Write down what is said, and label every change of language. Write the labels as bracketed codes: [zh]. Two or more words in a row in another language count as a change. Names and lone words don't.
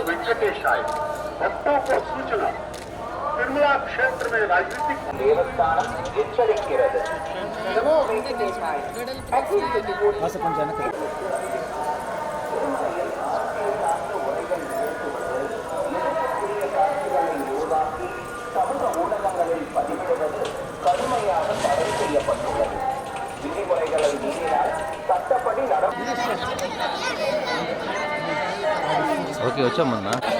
[sa] वेंकटेशाय। [hi] भक्तों को सूचना, तिरुमला क्षेत्र में राजनीतिक [ta] தேவஸ்தானம் எச்சரிக்கிறது। [sa] नमो वेंकटेशाय। [ta] சமூக ஊடகங்களில் பதிவிடுவது கடுமையாக தடை செய்யப்பட்டுள்ளது. விதிமுறைகளை மீறினால் சட்டப்படி [te] ఓకే వచ్చామన్నా